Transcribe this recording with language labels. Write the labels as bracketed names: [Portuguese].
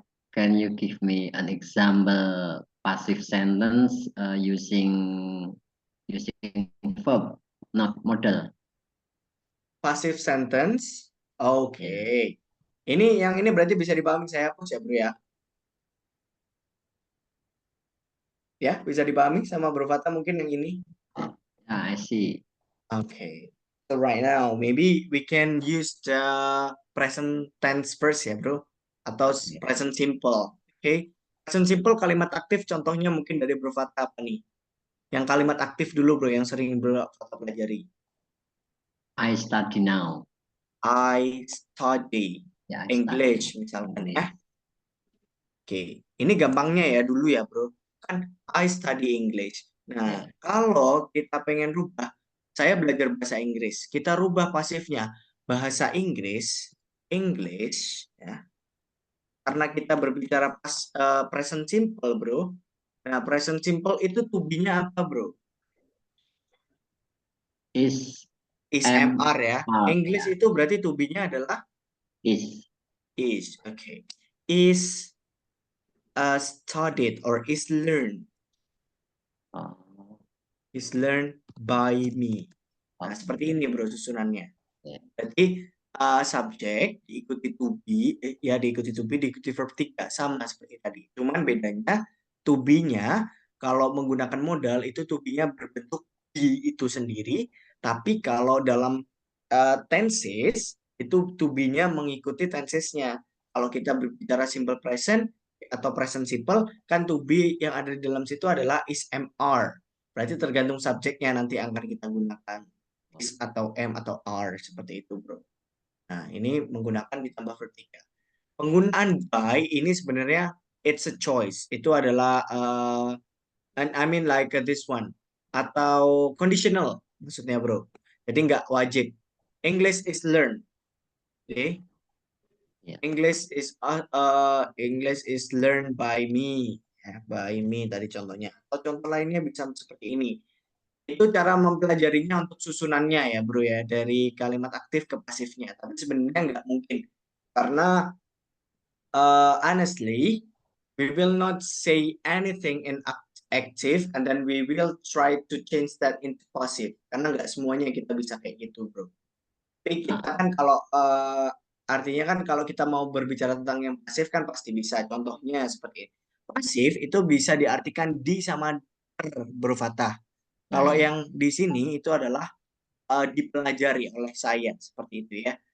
[English] can you give me an example passive sentence using verb, not model? Passive sentence. Oke. [Indonesian] Ini yang ini berarti bisa dipahami, saya hapus ya, bro ya. Ya, bisa dipahami sama Bro Fata mungkin yang ini. [English] I see. Okay. So right now, maybe we can use the present tense first ya, bro. [Indonesian] Atau present simple. Okay. Present simple kalimat aktif contohnya mungkin dari Bro Fata apa nih? Yang kalimat aktif dulu, bro, yang sering Bro Fata pelajari. [English] I study now. I study [Indonesian] Ya, English misalkan ya. Oke, ini gampangnya ya dulu ya, bro. Kan [English] I study English. [Indonesian] Nah, kalau kita pengen rubah, saya belajar bahasa Inggris. Kita rubah pasifnya bahasa Inggris, English, ya. Karena kita berbicara present simple, bro. Nah, present simple itu to be-nya apa, bro? [English] Is MR ya. English [Indonesian] ya. itu berarti to be-nya adalah [English] Is. Okay. Is studied or is learned. Is learned by me. [Indonesian] Nah, seperti ini bro susunannya. Jadi subjek diikuti to be, diikuti to be, diikuti verb 3 sama seperti tadi. Cuman bedanya to be-nya kalau menggunakan modal itu to be-nya berbentuk be itu sendiri, tapi kalau dalam tenses itu to be-nya mengikuti tensesnya. Kalau kita berbicara simple present atau present simple, kan to be yang ada di dalam situ adalah is MR. Berarti tergantung subjeknya nanti akan kita gunakan is atau M atau R seperti itu, bro. Nah, ini menggunakan ditambah verb 3. Penggunaan by ini sebenarnya [English] it's a choice. [Indonesian] Itu adalah [English] and I mean like this one [Indonesian] atau conditional maksudnya, bro. Jadi nggak wajib. [English] English is learned. Okay? English is learned by me. [Indonesian] Ya, by me tadi contohnya. Atau contoh lainnya bisa seperti ini. Itu cara mempelajarinya untuk susunannya ya, bro ya, dari kalimat aktif ke pasifnya. Tapi sebenarnya nggak mungkin. Karena [English] honestly, we will not say anything in active and then we will try to change that into passive. [Indonesian] Karena nggak semuanya kita bisa kayak gitu, bro. Tapi kita kan kalau artinya kan kalau kita mau berbicara tentang yang pasif kan pasti bisa. Contohnya seperti ini. Pasif itu bisa diartikan di sama bro Fatah. Kalau yang di sini itu adalah dipelajari oleh saya seperti itu ya.